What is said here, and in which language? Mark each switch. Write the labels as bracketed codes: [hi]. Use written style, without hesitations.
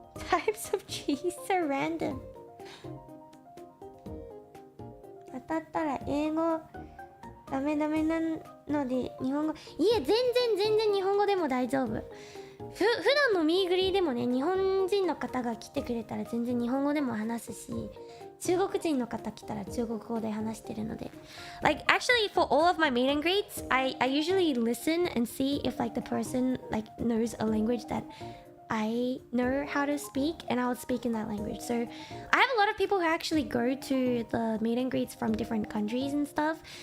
[en] Types of cheese are random. [ja] 当たったら英語ダメなので日本語。いえ、全然日本語でも大丈夫。普段のミーグリーでもね、日本人の方が来てくれたら全然日本語でも話すし、中国人の方来たら中国語で話してるので。 [en] Like actually for all of my meet and greets, I usually listen and see if like the person like knows a language that I know how to speak, and I would speak in that language. So I have a lot of people who actually go to the meet and greets from different countries and stuff.